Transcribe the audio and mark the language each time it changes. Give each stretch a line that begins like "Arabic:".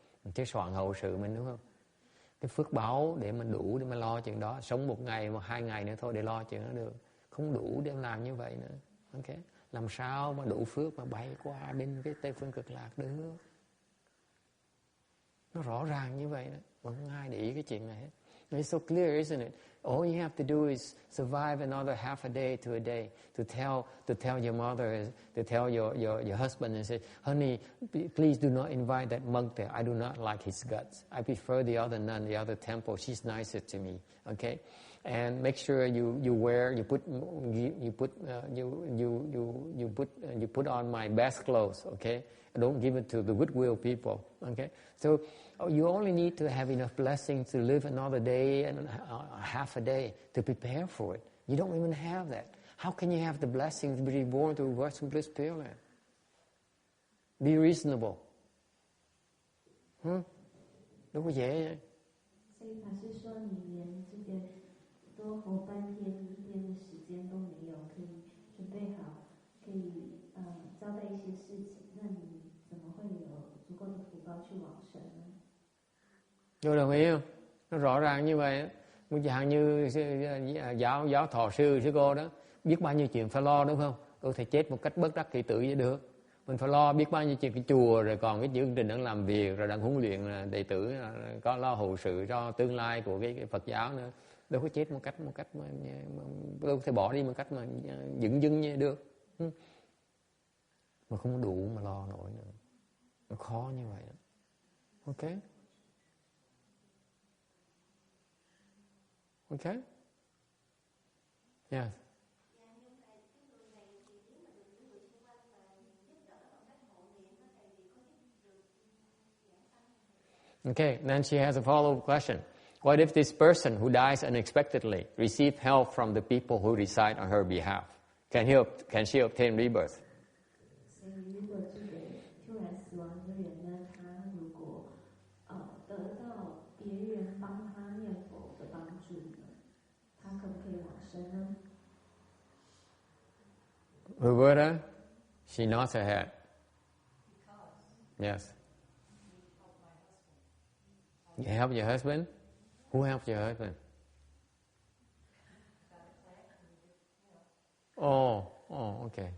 Vietnamese: Mình sửa soạn hậu sự mình, đúng không? Cái phước báo để mình đủ để mà lo chuyện đó, sống một ngày, 2 ngày nữa thôi để lo chuyện đó được, không đủ để làm như vậy nữa. Ok, làm sao mà đủ phước mà bay qua bên cái Tây Phương Cực Lạc được? Nó rõ ràng như vậy đó, mà không ai để ý cái chuyện này hết.
English: It's so clear, isn't it? All you have to do is survive another half a day to a day to tell your mother, to tell your husband and say, honey, please do not invite that monk there. I do not like his guts. I prefer the other nun, the other temple. She's nicer to me. Okay? and make sure you put on my best clothes, okay? Don't give it to the goodwill people, okay? So you only need to have enough blessings to live another day and half a day to prepare for it. You don't even have that. How can you have the blessings to be reborn to Western Bliss Pureland? Be reasonable.
Vietnamese: Đâu có dễ vậy.
Chinese: 所以法师说，你连这个多活半天、一天的时间都没有，可以准备好，可以交代一些事情，那你怎么会有足够的福报去往生呢？
Vietnamese: Tôi đồng ý không? Nó rõ ràng như vậy. Một dạng như giáo thọ sư cô đó, biết bao nhiêu chuyện phải lo đúng không? Có thể chết một cách bất đắc kỳ tử vậy được. Mình phải lo biết bao nhiêu chuyện cái chùa, rồi còn cái chương trình đang làm việc, rồi đang huấn luyện đệ tử, có lo hậu sự cho tương lai của cái Phật giáo nữa. Đâu có chết một cách mà đâu có thể bỏ đi một cách mà dửng dưng như được. Mà không đủ mà lo nổi nữa. Nó khó như vậy đó. Ok?
English: Ok? Yes. Okay, then she has a follow-up question. What if this person who dies unexpectedly receives help from the people who decide on her behalf? Can she obtain rebirth?
Chinese: 所以，如果这个突然死亡的人呢，他如果得到别人帮他念佛的帮助呢，他可不可以往生呢？
English: Roberta, she nods her head. Yes. You help your husband? Who helps your husband? Oh, okay.